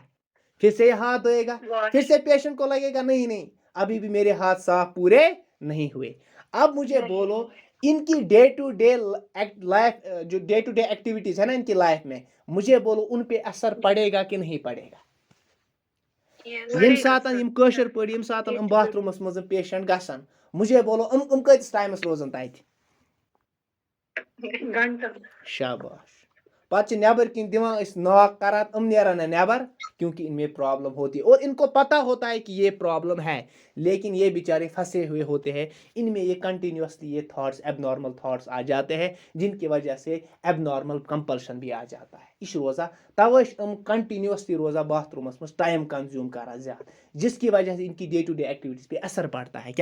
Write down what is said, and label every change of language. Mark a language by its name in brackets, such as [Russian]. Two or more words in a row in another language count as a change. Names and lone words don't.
[Hindi] फिर से ये हाथ धोएगा, फिर से पेशेंट को लगेगा नहीं नहीं अभी भी मेरे हाथ साफ पूरे नहीं हुए। अब मुझे बोलो, इनकी [English] day to day life, [Hindi] जो [English] day to day activities [Hindi] है ना इनकी लाइफ में, मुझे बोलो उन पे असर पड़ेगा कि नहीं पड़ेगा? [Kashmiri] यम सातन यम कशर पड़ी, यम सातन हम बाथरूमस मज पेशेंट गसन, [Hindi] मुझे बोलो [Kashmiri] कतिस टाइमस रोजन तत? शाबाश। पत नबर किन दिवान नॉक करान, नेरान नबर, [Hindi] क्योंकि इनमें प्रॉब्लम होती है और इनको पता होता है कि ये प्रॉब्लम है, लेकिन ये बेचारे फंसे हुए होते हैं। इनमें ये कंटिन्यूसली ये [English] thoughts, abnormal thoughts [Hindi] आ जाते हैं, जिनकी वजह से [English] abnormal compulsion [Hindi] भी आ जाता है। [Kashmiri] इस रोज़ा तवे कंटिन्यूसली रोज़ा बाथरूमस में टाइम कंज्यूम करा ज्यादा, [Hindi] जिसकी वजह से इनकी [English] day to day activities [Hindi] पे असर पड़ता है।